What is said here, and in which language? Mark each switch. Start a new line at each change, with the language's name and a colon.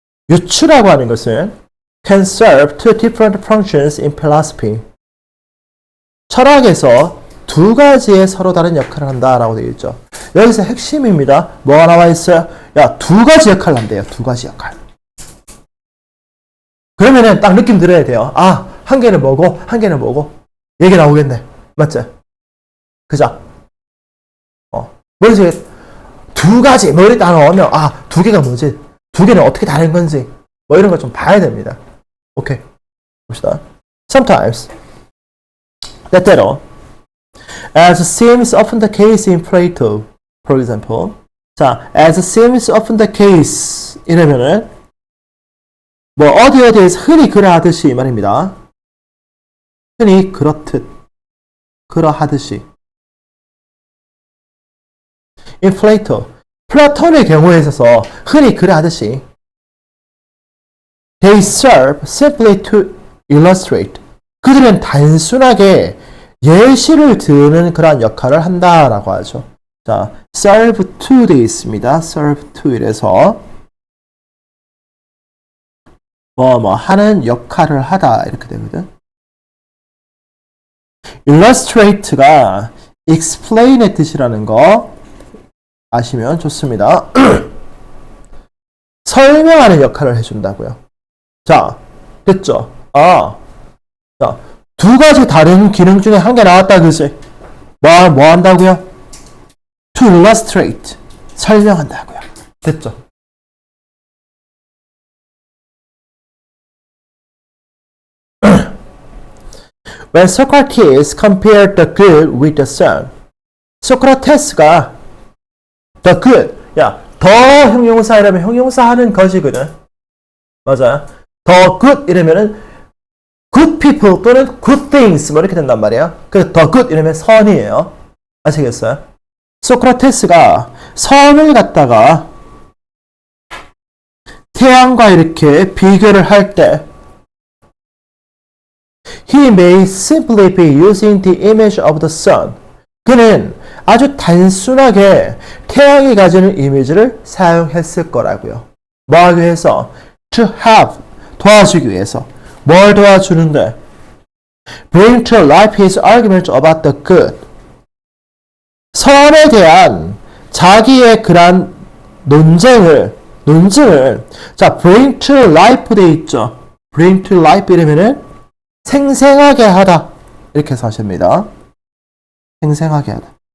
Korean: 유추라고 하는 것은
English: can serve two different functions in philosophy.
Korean: 철학에서 두 가지의 서로 다른 역할을 한다라고 되어 있죠. 여기서 핵심입니다. 뭐가 나와 있어요? 야, 두 가지 역할을 한대요. 두 가지 역할. 그러면은 딱 느낌 들어야 돼요. 한 개는 뭐고, 한 개는 뭐고. 얘기 나오겠네. 맞지? 그죠? 머릿속에 두 가지, 머리 딱 나오면, 두 개가 뭐지? 두 개는 어떻게 다른 건지. 뭐 이런 걸 좀 봐야 됩니다. 오케이. 봅시다. Sometimes. 때때로.
English: As seems often the case in Plato, for example.
Korean: 자,
English: as seems often the case.
Korean: 이러면은, 뭐, 어디에서 흔히 그러하듯이 이 말입니다. 흔히 그렇듯, 그러하듯이.
English: In Plato,
Korean: 플라톤의 경우에 있어서 흔히 그러하듯이
English: they serve simply to illustrate.
Korean: 그들은 단순하게 예시를 드는 그런 역할을 한다라고 하죠. 자, serve to 되어 있습니다. serve to 이래서 하는 역할을 하다 이렇게 되거든. illustrate가 explain의 뜻이라는 거 아시면 좋습니다. 설명하는 역할을 해준다고요. 자, 됐죠? 자, 두 가지 다른 기능 중에 한 개 나왔다, 그지? 뭐 한다고요?
English: To illustrate.
Korean: 설명한다고요. 됐죠?
English: When Socrates compared the good with the sun. 소크라테스가 the good.
Korean: 야, 더 형용사 이러면 형용사 하는 것이거든. 맞아요. 더 good 이러면은 good people 또는 good things 뭐 이렇게 된단 말이에요. 그래서 더 good 이러면 선이에요. 아시겠어요? 소크라테스가 선을 갖다가 태양과 이렇게 비교를 할 때
English: He may simply be using the image of the sun.
Korean: 그는 아주 단순하게 태양이 가지는 이미지를 사용했을 거라고요. 뭐 하기 위해서?
English: To have,
Korean: 도와주기 위해서. 뭘 도와주는데?
English: Bring to life his argument about the good.
Korean: 선에 대한 자기의 그런 논증을 자,
English: bring to life
Korean: 돼 있죠.
English: bring to life
Korean: 이러면은 생생하게 하다 이렇게 해서 하십니다. 생생하게 하다.